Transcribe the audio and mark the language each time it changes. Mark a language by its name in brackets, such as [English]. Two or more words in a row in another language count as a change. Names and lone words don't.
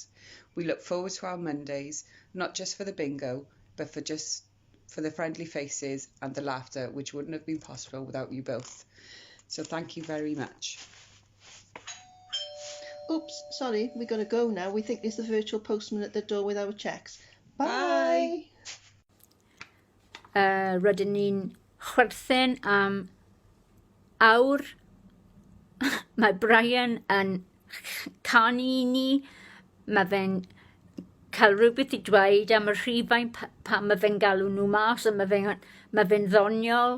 [English] We look forward to our Mondays, not just for the bingo, but for the friendly faces and the laughter, which wouldn't have been possible without you both. So thank you very much. Oops, sorry, we got to go now. We think there's the virtual postman at the door with our cheques. Bye! [Welsh] Rydyn ni'n chwerthin am awr. Mae Brian yn canu i ni. Mae fe'n cael rhywbeth i dweud am y rhifau pan mae fe'n galw nhw mas, a mae fe'n ddoniol.